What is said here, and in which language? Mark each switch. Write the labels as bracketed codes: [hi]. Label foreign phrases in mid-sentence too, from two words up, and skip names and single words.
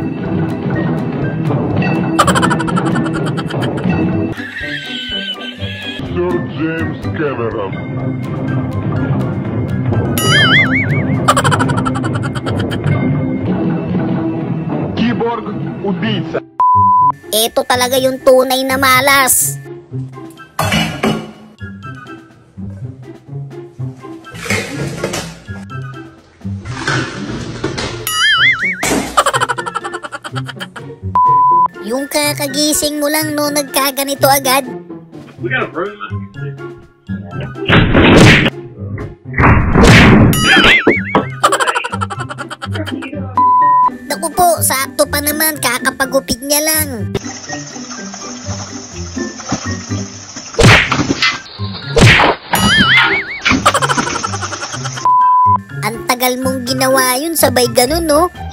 [ru] Сэр Джеймс Кэмерон. Киборг-убийца. [tl] Ito talaga yung tunay na malas. Yung kakagising mo lang no, nagkaganito agad. [en] We got a broom. [tl] Naku po, sakto pa naman, kakapagupit niya lang. Ang tagal mong ginawa yun, sabay ganun no?